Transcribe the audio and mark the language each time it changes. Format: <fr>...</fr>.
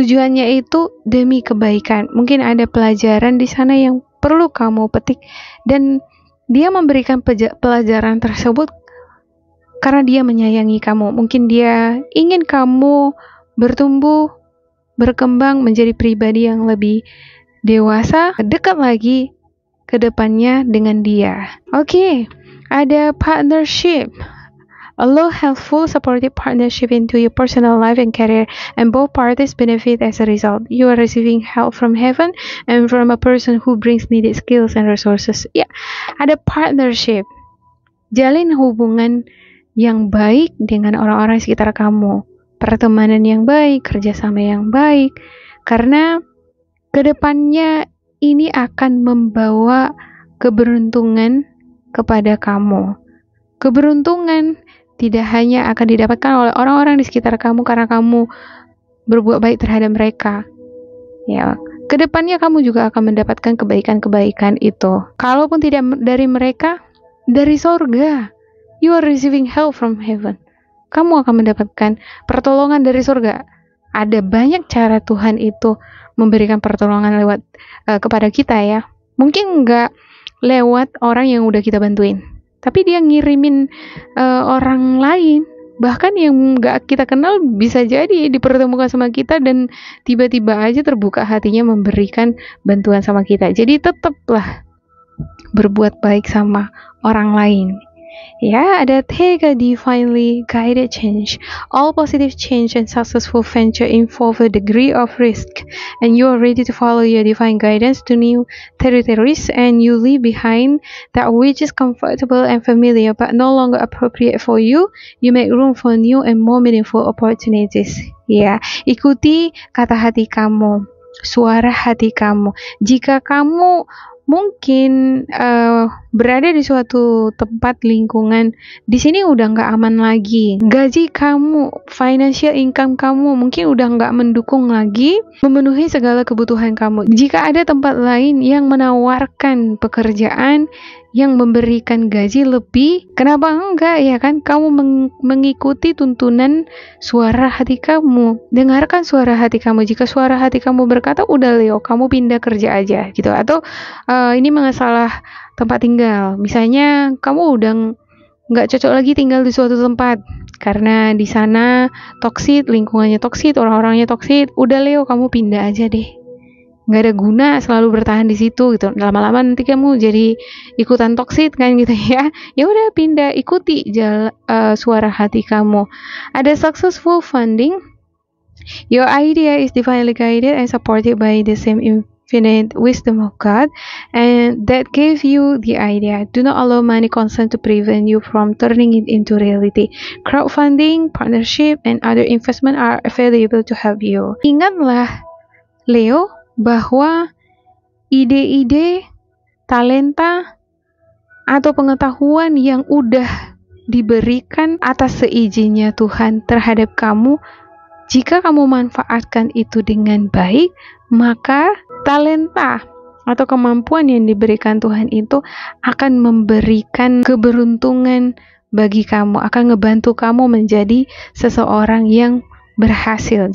<id>Tujuannya itu demi kebaikan. Mungkin ada pelajaran di sana yang perlu kamu petik, dan dia memberikan pelajaran tersebut karena dia menyayangi kamu. Mungkin dia ingin kamu bertumbuh, berkembang menjadi pribadi yang lebih dewasa, dekat lagi ke depannya dengan dia. Oke, ada partnership.</id> <en>Allow helpful, supportive partnership into your personal life and career, and both parties benefit as a result. You are receiving help from heaven and from a person who brings needed skills and resources.</en> <id>Ya, ada partnership. Jalin hubungan yang baik dengan orang-orang sekitar kamu. Pertemanan yang baik, kerjasama yang baik. Karena kedepannya ini akan membawa keberuntungan kepada kamu. Keberuntungan tidak hanya akan didapatkan oleh orang-orang di sekitar kamu karena kamu berbuat baik terhadap mereka. Ya, kedepannya kamu juga akan mendapatkan kebaikan-kebaikan itu. Kalaupun tidak dari mereka, dari sorga.</id> <en>You are receiving help from heaven.</en> <id>Kamu akan mendapatkan pertolongan dari surga. Ada banyak cara Tuhan itu memberikan pertolongan lewat kepada kita ya. Mungkin nggak lewat orang yang udah kita bantuin, tapi dia ngirimin orang lain, bahkan yang nggak kita kenal bisa jadi dipertemukan sama kita dan tiba-tiba aja terbuka hatinya memberikan bantuan sama kita. Jadi tetaplah berbuat baik sama orang lain. Ya, ada tiga</id> <en>divinely guided change. All positive change and successful venture involve a degree of risk, and you are ready to follow your divine guidance to new territories, and you leave behind that which is comfortable and familiar but no longer appropriate for you. You make room for new and more meaningful opportunities.</en> <id>Ya, ikuti kata hati kamu, suara hati kamu. Jika kamu mungkin berada di suatu tempat lingkungan di sini udah nggak aman lagi, gaji kamu,</id> <en>financial income</en> <id>kamu mungkin udah nggak mendukung lagi memenuhi segala kebutuhan kamu. Jika ada tempat lain yang menawarkan pekerjaan yang memberikan gaji lebih, kenapa enggak ya kan? Kamu mengikuti tuntunan suara hati kamu. Dengarkan suara hati kamu. Jika suara hati kamu berkata, udah Leo, kamu pindah kerja aja gitu. Atau ini masalah tempat tinggal. Misalnya kamu udah nggak cocok lagi tinggal di suatu tempat karena di sana toksik, lingkungannya toksik, orang-orangnya toksik. Udah Leo, kamu pindah aja deh. Nggak ada guna selalu bertahan di situ gitu. Lama-lama nanti kamu jadi ikutan toksik kan gitu ya. Ya udah pindah, ikuti suara hati kamu. Ada</id> <en>successful funding. Your idea is divinely guided and supported by the same infinite wisdom of God, and that gave you the idea. Do not allow money concern to prevent you from turning it into reality. Crowdfunding, partnership, and other investment are available to help you.</en> <id>Ingatlah, Leo, bahwa ide-ide, talenta, atau pengetahuan yang udah diberikan atas seizinnya Tuhan terhadap kamu, jika kamu manfaatkan itu dengan baik, maka talenta atau kemampuan yang diberikan Tuhan itu akan memberikan keberuntungan bagi kamu, akan ngebantu kamu menjadi seseorang yang berhasil.</id>